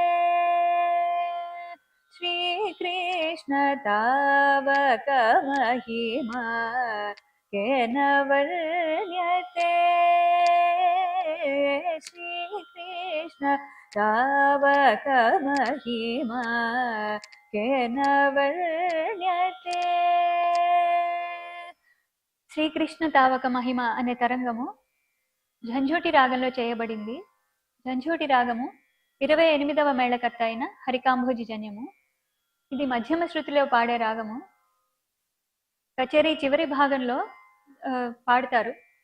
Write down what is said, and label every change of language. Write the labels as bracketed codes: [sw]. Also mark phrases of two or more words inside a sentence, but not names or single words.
[sa] श्रीकृष्ण तावक महिमा केन वर्ण्यते। श्रीकृष्ण तावक महिमा केन वर्ण्यते। [te] శ్రీకృష్ణ తావక మహిమ అనే తరంగము ఝంఝోటి రాగంలో చేయబడింది. ఝంఝోటి రాగము 28వ మేళకర్త అయిన హరికాంభోజి జన్యము. ఇది మధ్యమ శృతిలో పాడే రాగము. కచేరీ చివరి భాగంలో పాడతారు.